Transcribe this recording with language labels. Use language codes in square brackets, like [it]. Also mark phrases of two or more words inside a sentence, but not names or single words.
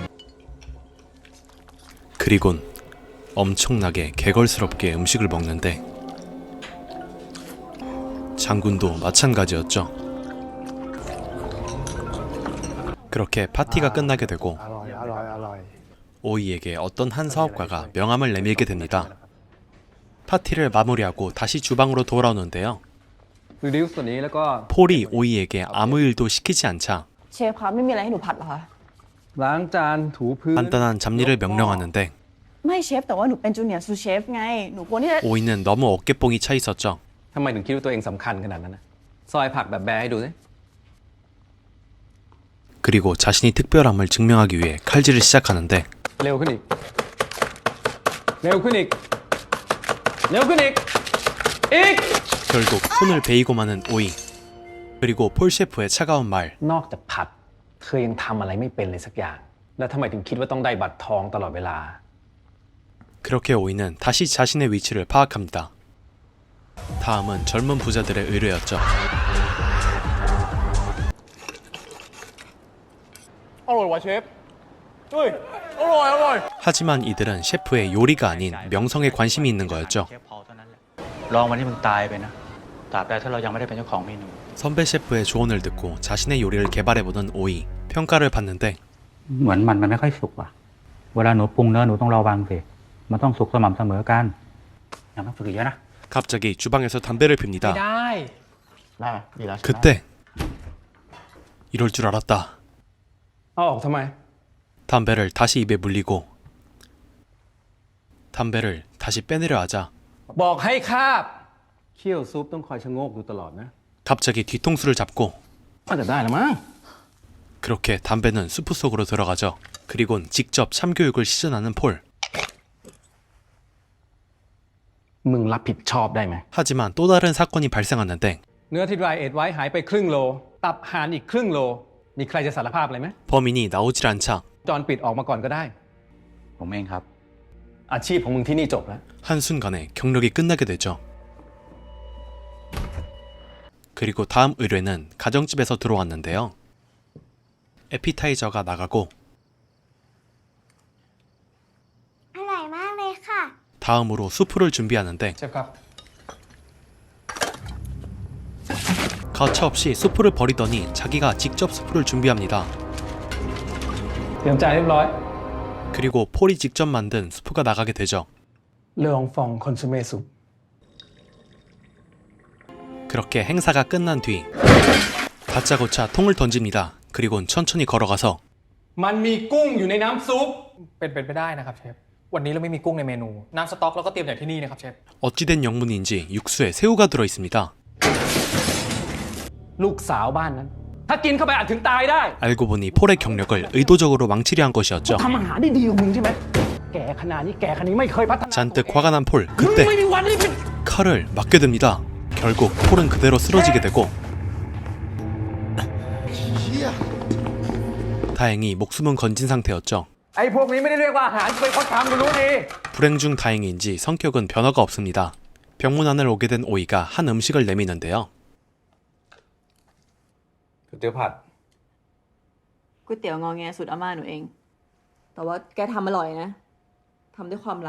[ko] 그리곤 엄청나게 개걸스럽게 음식을 먹는데 장군도 마찬가지였죠. 그렇게 파티가 끝나게 되고 오이에게 어떤 한 사업가가 명함을 내밀게 됩니다. 파티를 마무리하고 다시 주방으로 돌아오는데요. [th] reduce ตัวนี้แล้วก็ [ko] 폴이 오이에게 아무 일도 시키지 않자 [th] เชฟคะไม่มีอะไรให้หนูผัดเหรอคะ ล้างจานถูพื้น [ko] 간단한 잡일을 명령하는데 [th] ไม่เชฟแต่ว่าหนูเป็นจูเนียร์ซูเชฟไงหนูควรที่จะ [ko] 오이는 너무 어깨뽕이 차 있었죠. [th] ทำไมถึงคิดว่าตัวเองสำคัญขนาดนั้นนะซอยผักแบบแบร์ให้ดูสิ [ko] 그리고 자신이 특별함을 증명하기 위해 칼질을 시작하는데 [th] เร็วขึ้นอีก เร็วขึ้นอีก เร็วขึ้นอีก อีก [ko] 결국 손을 베이고 마는 오이. 그리고 폴 셰프의 차가운 말. [th] นอกจากผัด เธอยังทำอะไรไม่เป็นเลยสักอย่าง แล้วทำไมถึงคิดว่าต้องได้บัตรทองตลอดเวลา [ko] 그렇게 오이는 다시 자신의 위치를 파악합니다. 다음은 젊은 부자들의 의뢰였죠. [th] อร่อยว่ะเชฟเฮ้ยอร่อยอร่อย [ko] 하지만 이들은 셰프의 요리가 아닌 명성에 관심이 있는 거였죠. [th] เชฟพอเท่านั้นแหละลองวันที่มึงตายไปนะตราบใดถ้าเรายังไม่ได้เป็นเจ้าของเมนู [ko] 선배 셰프의 조언을 듣고 자신의 요리를 개발해보는 오이. 평가를 받는데 [th] เหมือนมันไม่ค่อยสุกว่ะเวลาหนูปรุงเนื้อหนูต้องระวังสิมันต้องสุกสม่ำเสมอกันยังต้องฝึกอีกเยอะนะ [ko] 갑자기 주방에서 담배를 핍니다. [th] ได้ ได้ไหมดีแล้วใช่ไหม [ko] 그때 이럴 줄 알았다. [th] เอาออกทำไม [ko] 담배를 다시 입에 물리고 담배를 다시 빼내려 하자 [th] บอกให้คาบ เคี่ยวซุปต้องคอยชะโงกดูตลอดนะ [ko] 갑자기 뒤통수를 잡고 [th] น่าจะได้แล้วมั้ง [ko] 그렇게 담배는 수프 속으로 들어가죠. 그리곤 직접 참교육을 시전하는 폴. [th] มึงรับผิดชอบได้ไหม [ko] 하지만 또 다른 사건이 발생하는데 [th] เนื้อที่ [en] dry age [th] ไว้หายไปครึ่งโล ตับห่านอีกครึ่งโล มีใครจะสารภาพอะไรไหม [ko] 범인이 나오질 않자 [th] จอนปิดออกมาก่อนก็ได้ ผมเองครับ อาชีพของมึงที่นี่จบแล้ว [ko] 한순간에 경력이 끝나게 되죠. 그리고 다음 의뢰는 가정집에서 들어왔는데요. 에피타이저가 나가고 [th] อร่อยมากเลยค่ะ [ko] 다음으로 수프를 준비하는데 [th] เชฟครับ [ko] 가차없이 수프를 버리더니 자기가 직접 수프를 준비합니다. [th] เตรียมจานเรียบร้อย [ko] 그리고 폴이 직접 만든 수프가 나가게 되죠. [th] เรื่องฟองคอนซูเม่ซุป [ko] 그렇게 행사가 끝난 뒤 다짜고짜 통을 던집니다. 그리곤 천천히 걸어가서 [th] มันมีกุ้งอยู่ในน้ำซุป เป็นไปได้นะครับเชฟวันนี้เราไม่มีกุ้งในเมนูน้ำสต๊อกเราก็เตรียมจากที่นี่นะครับเชฟ [ko] 어찌된 영문인지 육수에 새우가 들어있습니다. [th] ลูกสาวบ้านนั้น ถ้ากินเข้าไปอาจถึงตายได้ [ko] 알고 보니 폴의 경력을 의도적으로 망치려 한 것이었죠. [th] ทำอาหารได้ดีกว่ามึงใช่ไหม แก่ขนาดนี้แก่ขนาดนี้ไม่เคยพัฒนา [ko] 잔뜩 화가 난 폴. [th] มึง [ko] 그때 [th] ไม่มีวันที่เป็น [ko] 칼을 맞게 됩니다. 결국 폴은 그대로 쓰러지게 되고 다행히 목숨은 건진 상태였죠. [th] ไอ้พวกนี้ไม่ได้เรียกว่าอาหารเป็นคนทำมึงรู้ดี [ko] 불행 중 다행인지 성격은 변화가 없습니다. 병문안을 오게 된 오이가 한 음식을 내미는데요. [th] ก๋วยเตี๋ยวผัด ก๋วยเตี๋ยวงอแงสูตรอาม่าหนูเอง แต่ว่าแกทำอร่อยนะทำด้วยความรัก